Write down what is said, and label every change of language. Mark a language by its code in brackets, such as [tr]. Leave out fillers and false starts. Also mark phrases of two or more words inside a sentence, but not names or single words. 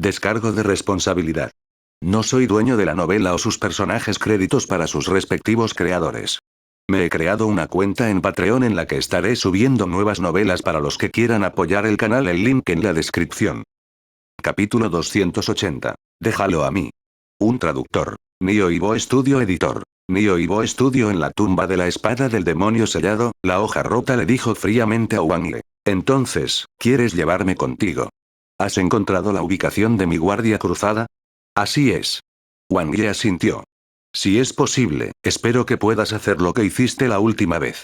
[es] Descargo de responsabilidad. No soy dueño de la novela o sus personajes, créditos para sus respectivos creadores. Me he creado una cuenta en Patreon en la que estaré subiendo nuevas novelas para los que quieran apoyar el canal, el link en la descripción. Capítulo 280. Déjalo a mí. Un traductor. Nioibo Studio editor. Nioibo Studio. En la tumba de la espada del demonio sellado, la hoja rota le dijo fríamente a Wang Ye. Entonces, ¿quieres llevarme contigo? ¿Has encontrado la ubicación de mi guardia cruzada? Así es. Wang Ye asintió. Si es posible, espero que puedas hacer lo que hiciste la última vez.